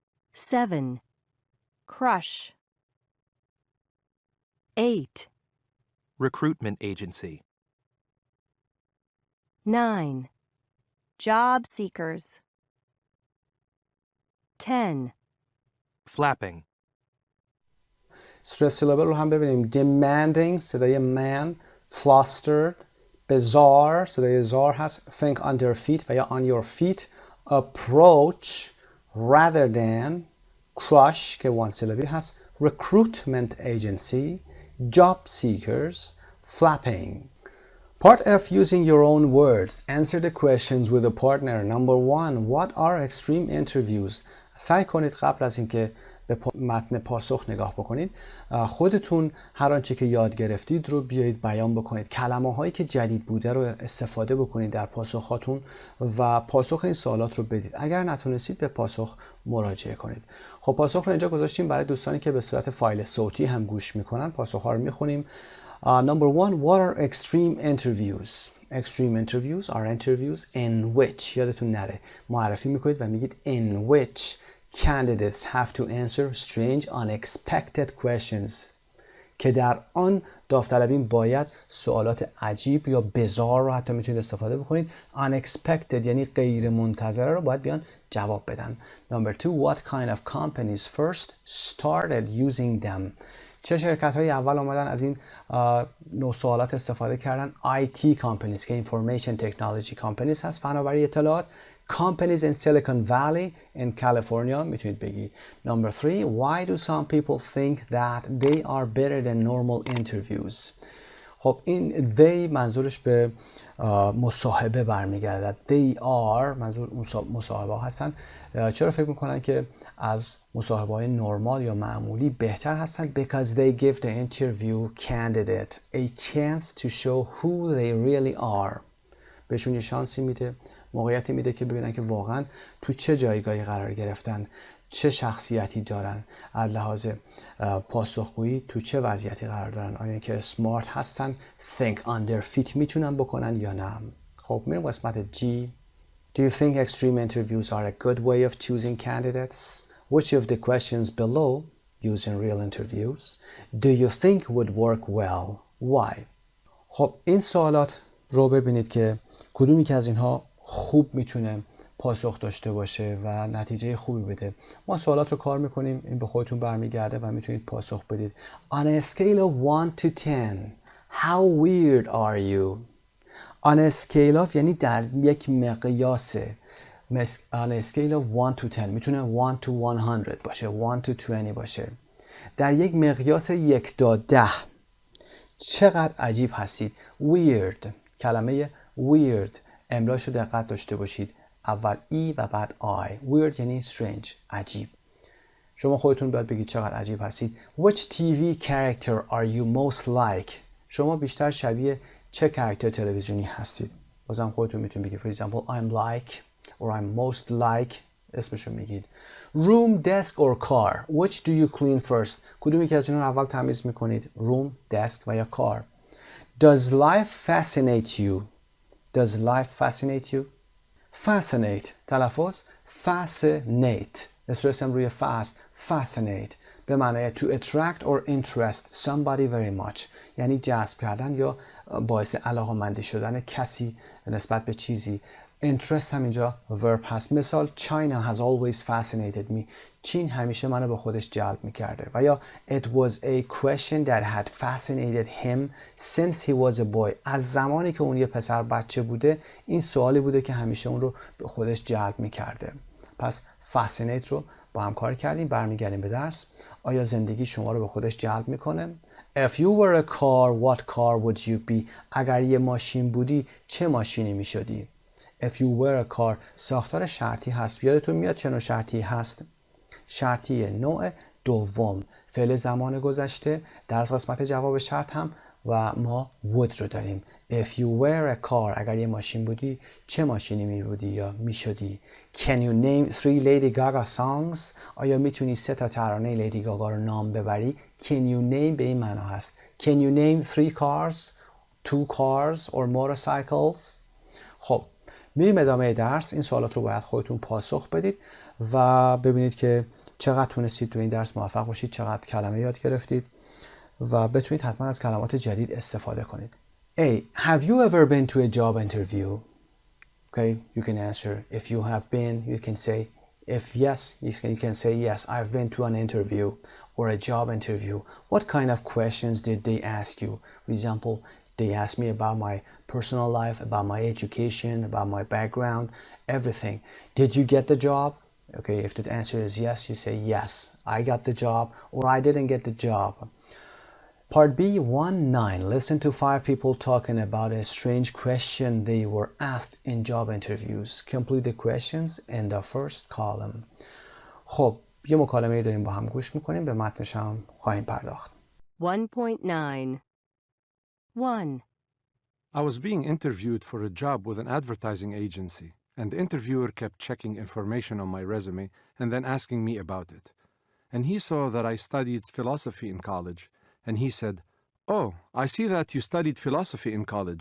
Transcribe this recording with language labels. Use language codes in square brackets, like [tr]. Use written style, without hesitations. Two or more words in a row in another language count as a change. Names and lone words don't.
[en] 7. crush. 8. Recruitment agency. 9. Job seekers. 10. Flapping. [fa] استرس سیلابل رو هم ببینیم. demanding صدای man، [en] flustered، bizarre [fa] صدای زار هست، [en] think on their feet [fa] و یا [en] on your feet، approach، rather than، crush که one syllable هست، recruitment agency، job seekers، flapping. Part F, using your own words. Answer the questions with a partner. Number 1. What are extreme interviews? [fa] سعی کنید قبل از اینکه به متن پاسخ نگاه بکنید خودتون هر آنچه که یاد گرفتید رو بیایید بیان بکنید. کلمه هایی که جدید بوده رو استفاده بکنید در پاسخاتون و پاسخ این سوالات رو بدید. اگر نتونستید به پاسخ مراجعه کنید. خب پاسخ رو اینجا گذاشتیم برای دوستانی که به صورت فایل صوتی هم گوش میکنن. پاسخ ها رو میخونیم. [en] Number 1. What are extreme interviews? Extreme interviews are interviews in which [fa] یادتون نره معرفی میکنید و میگید [en] in which candidates have to answer strange unexpected questions [fa] که در آن داوطلبین باید سوالات عجیب یا bizarre رو حتی میتونید استفاده بکنید. Unexpected یعنی غیر منتظره رو باید بیان جواب بدن. [en] Number 2. What kind of companies first started using them? [fa] چه شرکت های اول آمدن از این نوع سوالات استفاده کردن؟ [en] IT companies که information technology companies هست، [fa] فناوری اطلاعات. [en] Companies in Silicon Valley in California [fa] میتونید بگید. [en] Number 3. Why do some people think that they are better than normal interviews? [fa] خب این they منظورش به مصاحبه برمیگردد. [en] They are [fa] منظور مصاحبه ها هستن. چرا فکر میکنن که از مصاحبه های نرمال یا معمولی بهتر هستن؟ [en] Because they give the interview candidate a chance to show who they really are. [fa] بهشون یه شانسی میده، موقعیتی میده که ببینن که واقعا تو چه جایگاهی قرار گرفتن، چه شخصیتی دارن، از لحاظ پاسخگویی تو چه وضعیتی قرار دارن، آیا که سمارت هستن، [en] think on their feet [fa] میتونن بکنن یا نه. خب میریم قسمت G. [en] Do you think extreme interviews are a good way of choosing candidates? Which of the questions below, using real interviews, do you think would work well? Why? [fa] خب این سوالات رو ببینید که کدومی که از اینها خوب میتونه پاسخ داشته باشه و نتیجه خوبی بده. ما سوالات رو کار میکنیم، این به خودتون برمیگرده و میتونید پاسخ بدید. [en] On a scale of 1 to 10, how weird are you? On a scale of [fa] یعنی در یک مقیاس. [en] On a scale of 1 to 10 میتونه 1 to 100 باشه، 1 to 20 باشه. [fa] در یک مقیاس 1 تا 10 چقدر عجیب هستید. Weird، کلمه weird املاش رو دقت داشته باشید. اول ای و بعد آی. Weird یعنی strange، عجیب. شما خودتون باید بگید چقدر عجیب هستید. [en] Which TV character are you most like? [fa] شما بیشتر شبیه چه کاراکتر تلویزیونی هستید؟ بازم خودتون میتونید بگید. [en] For example, I'm like or I'm most like [fa] اسمشو میگید. [en] Room, desk or car? Which do you clean first? [fa] کدومی که از اینا اول تمیز میکنید؟ [en] Room, desk [fa] و یا [en] car. Does life fascinate you? Does life fascinate you? [fa] Fascinate تلفظ fascinate استرس هم روی [en] fast fascinate [fa] به معنی [en] to attract or interest somebody very much [fa] یعنی جذب کردن یا باعث علاقه‌مندی شدن کسی نسبت به چیزی. [en] interest [fa] هم اینجا [en] verb هست. مثال China has always fascinated me. [fa] چین همیشه منو به خودش جلب میکرده. و یا [en] it was a question that had fascinated him since he was a boy. [fa] از زمانی که اون یه پسر بچه بوده این سوالی بوده که همیشه اون رو به خودش جلب میکرده. پس fascinate رو با هم کار کردیم. برمیگردیم به درس. آیا زندگی شما رو به خودش جلب میکنه؟ [en] If you were a car, what car would you be? [fa] اگر یه ماشین بودی چه ماشینی میشدی؟ [en] If you were a car [fa] ساختار شرطی هست. یادتون میاد چه نوع شرطی هست؟ شرطی نوع دوم. فعل زمان گذشته در قسمت جواب شرط هم و ما would رو داریم. [en] If you were a car [fa] اگر یه ماشین بودی چه ماشینی می بودی یا می شدی؟ [en] Can you name 3 Lady Gaga songs? [fa] آیا میتونی 3 تا ترانه لیدی گاگا رو نام ببری؟ [en] Can you name [fa] به این معنا هست. [en] Can you name 3 cars? 2 cars or motorcycles? [fa] خب میریم ادامه درس. این سوالات رو باید خودتون پاسخ بدید و ببینید که چقدر تونستید تو این درس موفق باشید، چقدر کلمه یاد گرفتید و بتونید حتما از کلمات جدید استفاده کنید. [en] A. Have you ever been to a job interview? Okay, you can answer. If you have been, you can say. If yes, you can say yes, I've been to an interview or a job interview. What kind of questions did they ask you? For example, they asked me about my personal life, about my education, about my background, everything. Did you get the job? Okay, if the answer is yes, you say yes, I got the job, or I didn't get the job. Part B, 1-9. Listen to 5 people talking about a strange question they were asked in job interviews. Complete the questions in the first column. [fa] خب، یه مکالمه داریم با هم گوش میکنیم، به متنش هم خواهیم پرداخت. [en] 1.9 1. I was being interviewed for a job with an advertising agency, and the interviewer kept checking information on my resume and then asking me about it. And he saw that I studied philosophy in college, and he said, "Oh, I see that you studied philosophy in college.